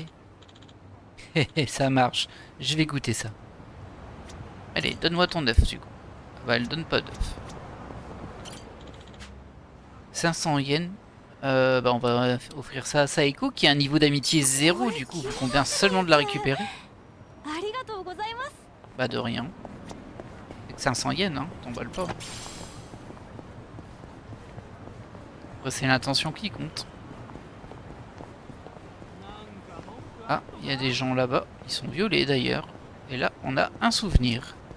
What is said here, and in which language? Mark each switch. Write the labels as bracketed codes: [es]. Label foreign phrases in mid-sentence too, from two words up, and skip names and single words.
[fr] Ça marche, je vais goûter ça. Allez, donne-moi ton œuf, du coup. Bah, elle donne pas d'œuf. 500 yens. Bah, on va offrir ça à Saeko, qui a un niveau d'amitié 0, du coup, vu qu'on vient seulement de la récupérer. [ja] ありがとうございます。 [fr] Bah, de rien. Avec 500 yens, hein, t'emballes pas. Après, c'est l'intention qui compte. Ah, il y a des gens là-bas. Ils sont violets d'ailleurs. Et là, on a un souvenir.